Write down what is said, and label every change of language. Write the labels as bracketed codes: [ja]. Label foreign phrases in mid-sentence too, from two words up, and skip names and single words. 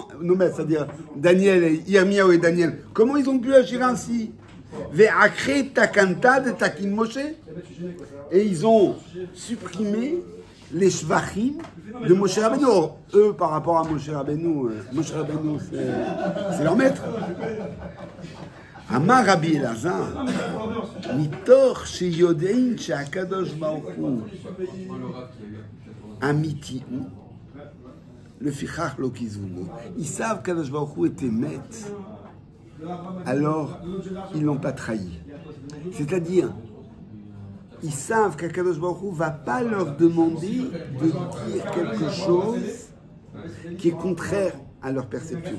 [fr] Nos maîtres, c'est-à-dire Daniel et Yermiyahu et Daniel, comment ils ont pu agir ainsi? Et ils ont supprimé les shvachim de Moshe Rabbeinu. Eux, par rapport à Moshe Rabbeinu, c'est leur maître. [he] אמר רבי אלעזר, מתוך שיודעין שהקדוש ברוך הוא אמיתי הוא, לפיכך לא כיזבו. [fr] Ils savent qu' [he] הקדוש ברוך הוא [fr] était maître, alors ils l'ont pas trahi. C'est-à-dire, ils savent qu' [he] הקדוש ברוך הוא [fr] va pas leur demander de dire quelque chose qui est contraire à leur perception.